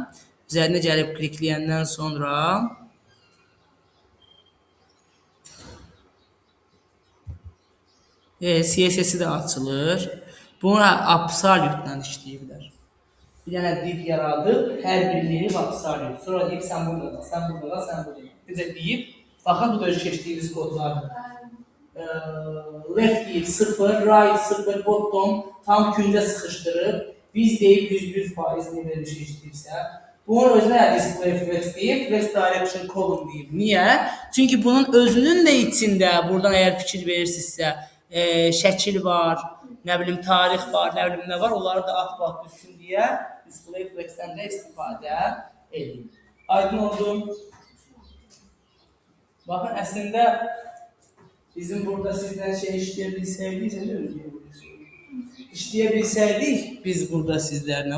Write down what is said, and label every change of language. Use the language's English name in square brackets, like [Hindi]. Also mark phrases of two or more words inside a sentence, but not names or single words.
[Azerbaijani] Üzərinə gəlib klikləyəndən sonra CSS-i də açılır. Bunu absolutla işləyiblər. Bir dənə div yaradıb, hər birliyi absolut. Sonra deyib, sən burada, sən burada, sən burada. Necə deyib, baxın, bu da keçdiyimiz kodlardır. Left deyib 0, right 0, bottom tam küncə sıxışdırıb. Biz deyib 101% niyə bir şey işləyibsə. Bunun özünə [English] display flex [Azerbaijani] deyib, [English] flex direction column [Azerbaijani] deyib. Niyə? Çünki bunun özünün də içində, buradan əgər fikir verirsinizsə, şəkil var, nə bilim tarix var, nə bilim nə var, onları da at düşsün deyə [English] display flex'dən [Azerbaijani] də istifadə edin. Aydın oldu. Baxın, əslində bizim burada sizdən şey işləyə bilsəydik, biz burada sizlərlə.